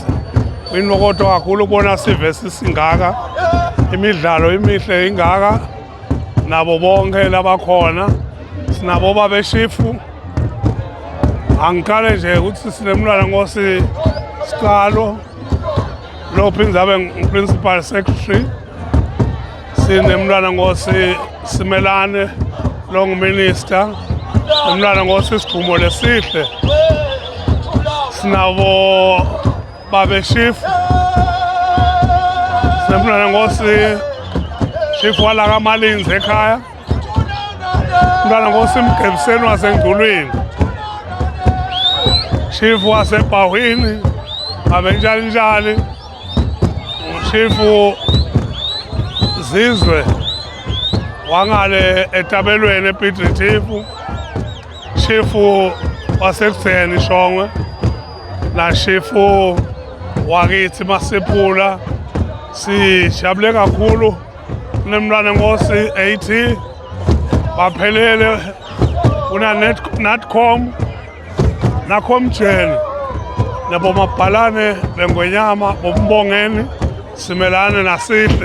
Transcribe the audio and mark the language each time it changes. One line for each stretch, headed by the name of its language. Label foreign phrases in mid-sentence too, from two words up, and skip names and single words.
Swati: kwintokoto kakhulu ukubona sive sisingaka imidlalo imihle ingaka nabo bonke labakhona sinabo babeshifu angikale nje ukuthi sinemntwana ngosi Sicalo lo phindza abe
English: principal secretary
Swati: sinemntwana ngosi Simelane lo minister umntwana ngosi Sidumo Lesihle sinabo babeshifu sinemntwana ngosi chief wala kaMalinzi ekhaya umntwana ngosi Mgebiseni wasengculwini chief wasebhawini abenjalinjali chief Zizwe wangale etabelweni ePitritifu chief wasekutheni Shongwe na chief wakithi Masipula sijabule kakhulu nemntwana ngosi 80 baphelele una Natcom naComgen nabo mabhalane bengwenyama bombongeni Simelane naSihle